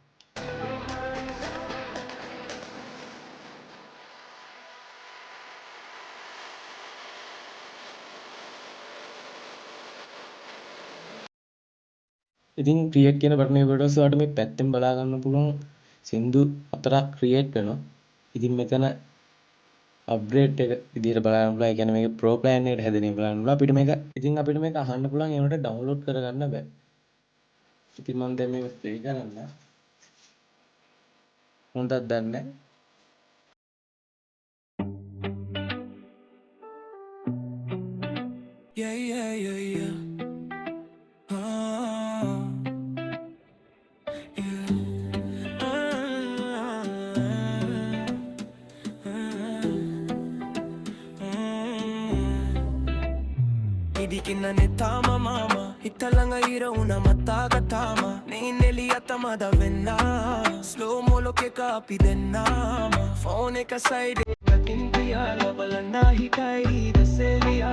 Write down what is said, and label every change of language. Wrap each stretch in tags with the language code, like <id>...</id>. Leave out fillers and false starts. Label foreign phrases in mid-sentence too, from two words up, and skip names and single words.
<si>ඉතින් create කියන බටන් එක වලට ඔයාලට මේ පැත්තෙන් බලා ගන්න පුළුවන් සින්දු 4ක් create වෙනවා. ඉතින් මෙතන අප්ඩේට් එක විදිහට බලන්න පුළුවන්. ඒ කියන්නේ මේක</si> <en>pro plan</en> <si>එකට හැදෙන එක බලන්න පුළුවන්. අපිට මේක අහන්න පුළුවන්. ඒ වුණාට download කරගන්න බෑ. ඉතින් මම දැන් මේක play කරන්න. හොඳක් දන්නේ නැහැ.</si> <en>Yeah, yeah, yeah, yeah. Ah, yeah. Ah, ඉදිකින්නනෙ තාම මාම හිතළඟ ඉර උන මත්තාග තාම නීනෙලි අතමද වෙන්න ස්ලෝමෝලොක එක අපි දෙන්නාම ෆෝන එක සයිඩේ පැතින් තියාලා බලන්න හිටයි දසේලියා.</en>